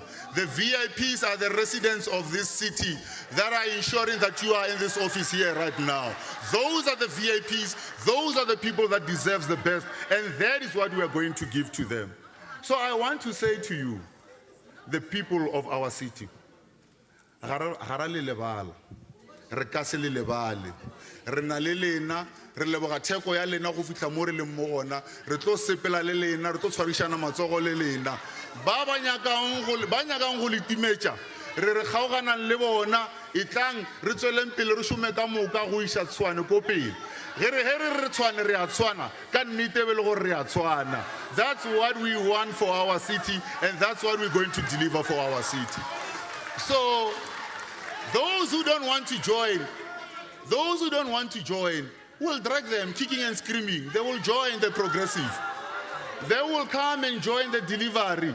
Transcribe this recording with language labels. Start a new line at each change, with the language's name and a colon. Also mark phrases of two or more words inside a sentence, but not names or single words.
English: The VIPs are the residents of this city that are ensuring that you are in this office here right now. Those are the VIPs. Those are the people that deserve the best. And that is what we are going to give to them. So I want to say to you, the people of our city,
Northern Sotho: hara le lebala re ka se le lebale re na le lena re leboga theko ya lena go fitla mo re leng mo gona re tlo sepela le lena re tlo tshwarishana matsogo le lena ba nyakang go le timetša re re kgaoganang le bona itlang re tsweleng pele re šome ka moka go iša Tshwane ko pele ge re Tshwane re a tshwana ka nnete be le gore re a tshwana.
English: That's what we want for our city, and that's what we're going to deliver for our city. So those who don't want to join, we'll drag them kicking and screaming. They will join the progressive. They will come and join the delivery.